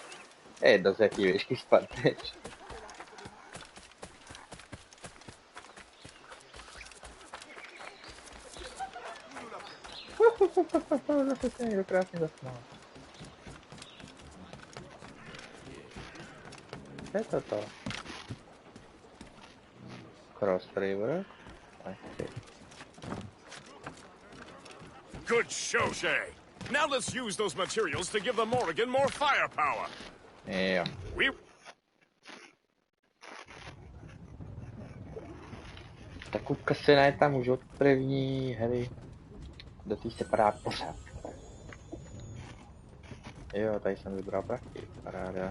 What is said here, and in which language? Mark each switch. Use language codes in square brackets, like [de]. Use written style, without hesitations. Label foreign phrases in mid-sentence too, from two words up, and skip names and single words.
[cs] Je jedno, z jaký výšky spadneš. Zase se někdo krásně zasmál. Co je toto? Cross River? [en] Good show, Shay. Now let's use those materials to give the Morrigan more firepower. [cs] Jo. Ta kupka se ne tam už od první hry. Do té se padá pořád. Jo, tady jsem vybral prachy, paráda.